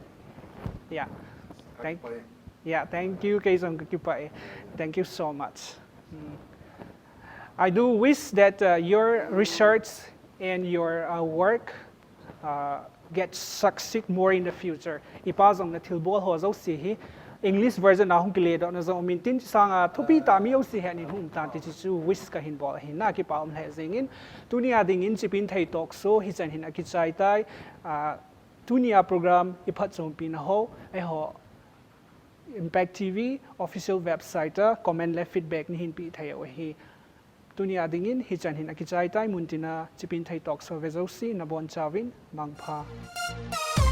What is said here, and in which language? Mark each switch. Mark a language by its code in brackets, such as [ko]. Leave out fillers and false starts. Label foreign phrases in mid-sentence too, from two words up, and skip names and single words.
[en] Yeah. Thank you, Kaisong Kukipai. Thank you so much. I do wish that your research and your work get succeed more in the future. [tcz] Ipazong na tilbol ho zo si [en] English version [tcz] na hong kiledo na zo mintin sang thupi ta mi si han in hum tan ti chu wish ka hin bol hin na ki pa om le zingin tunia dingin Chipinthei Talkshaw hi chan hin akichai tai tunia program iphat som pin ho ai ho Impact TV [en] official website [tcz] comment le feedback ni hin pi thai o hi tunia dingin hi chan hin akichai tai muntina Chipinthei Talkshaw vezo si na bon chawin mangpha